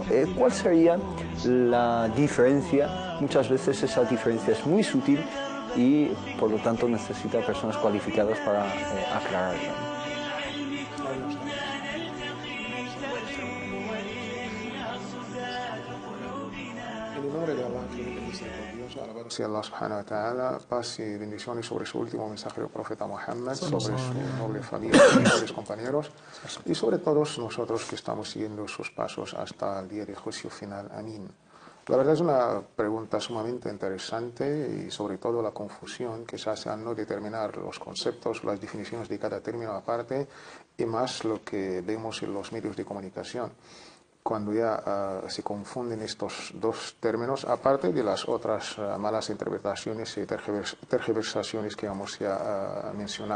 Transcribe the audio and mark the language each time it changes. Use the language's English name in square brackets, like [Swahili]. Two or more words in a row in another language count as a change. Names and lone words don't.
[Spanish] ¿Cuál sería la diferencia? Muchas veces esa diferencia es muy sutil y por lo tanto necesita personas cualificadas para aclararla. [Arabic] Si الله سبحانه وتعالى, [Spanish] paz y bendiciones sobre su último mensajero profeta Muhammad, sobre su noble familia y mejores compañeros, y sobre todos nosotros que estamos siguiendo sus pasos hasta el día de juicio final. Amén. La verdad es una pregunta sumamente interesante y sobre todo la confusión que se hace al no determinar los conceptos, las definiciones de cada término aparte, y más lo que vemos en los medios de comunicación, cuando ya se confunden estos dos términos, aparte de las otras malas interpretaciones y tergiversaciones que hemos ya mencionado.